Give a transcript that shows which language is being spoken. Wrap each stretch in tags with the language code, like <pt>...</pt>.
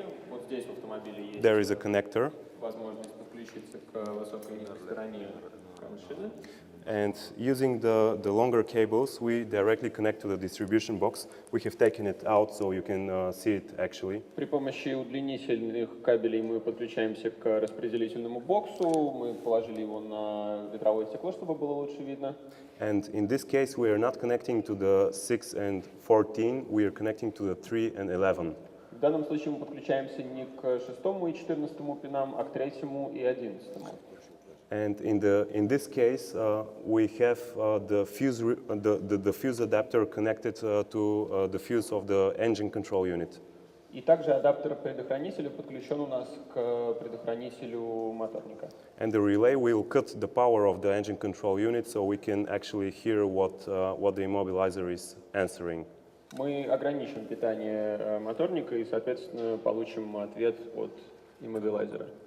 <ru>Вот здесь в автомобиле есть</ru> <en>there is a connector.</en> <ru>возможность подключиться к высокой стороне машины.</ru> <en>And using the longer cables, we directly connect to the distribution box. We have taken it out so you can see it actually.</en> <ru>При помощи удлинительных кабелей мы подключаемся к распределительному боксу. Мы положили его на ветровое стекло, чтобы было лучше видно.</ru> <en>And in this case, we are not connecting to the 6 and 14, we are connecting to the 3 and 11.</en> <ru>В данном случае мы подключаемся не к 6 и 14 пинам, а к 3 и 11.</ru> <en>And in this case, we have the fuse adapter connected to the fuse of the engine control unit.</en> <ru>И также адаптер предохранителя подключен у нас к предохранителю моторника.</ru> <en>And the relay will cut the power of the engine control unit, so we can actually hear what the immobilizer is answering.</en> <ru>Мы ограничим питание моторника и, соответственно, получим ответ от иммобилайзера.</ru>